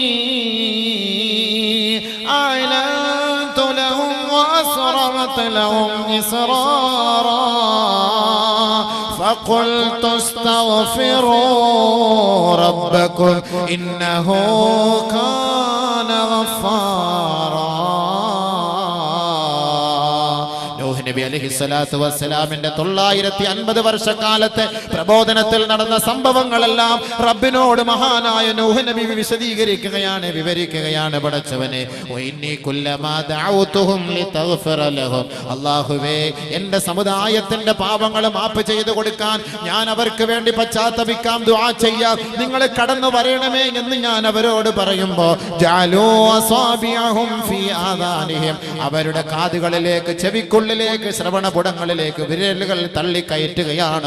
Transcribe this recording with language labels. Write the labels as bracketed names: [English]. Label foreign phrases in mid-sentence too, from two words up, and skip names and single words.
[Arabic] أعلنت لهم وأسررت لهم إسرارا فقلت استغفروا ربكم إنه كان غفارا. [Malayalam] നബി [Arabic] عليه الصلاة والسلام [Malayalam] 950 വർഷക്കാലത്തെ പ്രബോധനത്തിൽ നടന്ന സംഭവങ്ങളെല്ലാം റബ്ബിനോട് മഹാനായ നൂഹ് നബി വിശദീകരിക്കുകയാണ്, വിവരിക്കുകയാണ്. പടച്ചവനെ, അല്ലാഹുവേ, എന്റെ സമുദായത്തിന്റെ പാപങ്ങൾ മാപ്പ് ചെയ്തു കൊടുക്കാൻ ഞാൻ അവർക്ക് വേണ്ടി പശ്ചാത്തപിക്കാം, ദുആ ചെയ്യാം, നിങ്ങൾ കടന്നു വരണമേ എന്ന് ഞാൻ അവരോട് പറയുമ്പോ, [Arabic] جعلوا أصابعهم في آذانهم, [Malayalam] അവരുടെ കാതുകളിലേക്ക്, ചെവിക്കുള്ളിലേക്ക്, ശ്രവണപുടങ്ങളിലേക്ക് വിരലുകൾ തള്ളിക്കയറ്റുകയാണ്.